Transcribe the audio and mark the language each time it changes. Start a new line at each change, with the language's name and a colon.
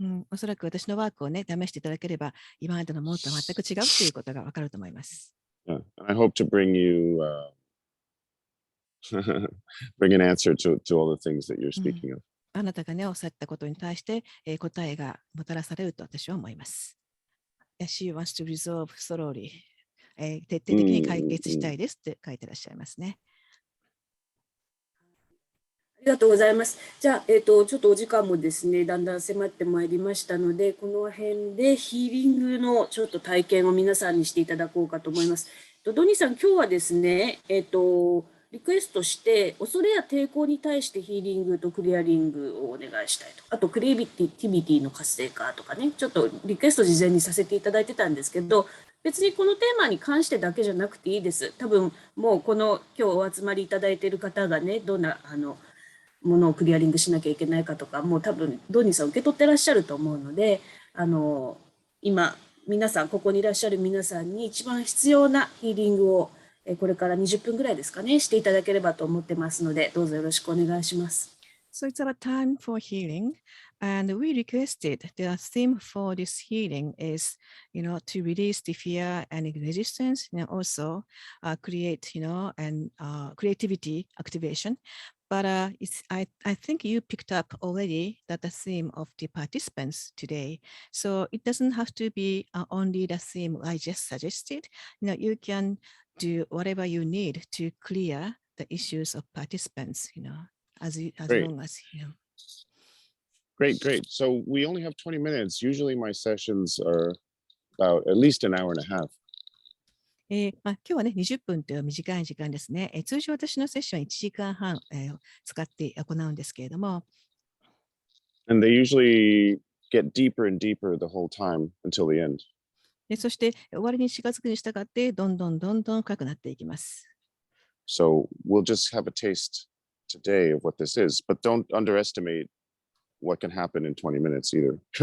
Japanese: おそらく私のワークをね、試していただければ、今までのものと全く違うということがわかると思います。
English: Yeah. I hope to bring you bring an answer to all the things that you're speaking of.
Japanese: あなたがね、おっしゃったことに対して、答えがもたらされると私は思います。
English: She wants to resolve slowly.
Japanese: 徹底的に解決したいですって書いてらっしゃいますね。ありがとうございます。じゃあ、ちょっとお時間もですね、だんだん迫ってまいりましたので、この辺でヒーリングのちょっと体験を皆さんにしていただこうかと思います。ドニーさん、今日はですね、リクエストして、恐れや抵抗に対してヒーリングとクリアリングをお願いしたいと。あと、クリエイティビティの活性化とかね、ちょっとリクエスト事前にさせていただいてたんですけど、別にこのテーマに関してだけじゃなくていいです。多分、もうこの今日お集まりいただいている方がね、どんな、ものをクリアリングしなきゃいけないかとか、もう多分ドニーさん受け取ってらっしゃると思うので、今皆さんここにいらっしゃる皆さんに一番必要なヒーリングをこれから20分ぐらいですかね、していただければと思ってますので、どうぞよろしくお願いします。
English: So it's about time for healing, and we requested the theme for this healing is, to release the fear and resistance, and also create, and creativity activation. But I think you picked up already that the theme of the participants today. So it doesn't have to be only the theme I just suggested. You can do whatever you need to clear the issues of participants, as long as Great. So we only have 20 minutes. Usually my sessions are about at least an hour and a half.
Japanese: 今日はね、20分という短い時間ですね。通常私のセッションは1時間半、使って行うんですけれども。
English: And they usually get deeper and deeper the whole time until the end.
Japanese: そして終わりに近づくに従ってどんどん深くなっていきます。
English: So we'll just have a taste today of what this is, but don't underestimate what can happen in 20 minutes either.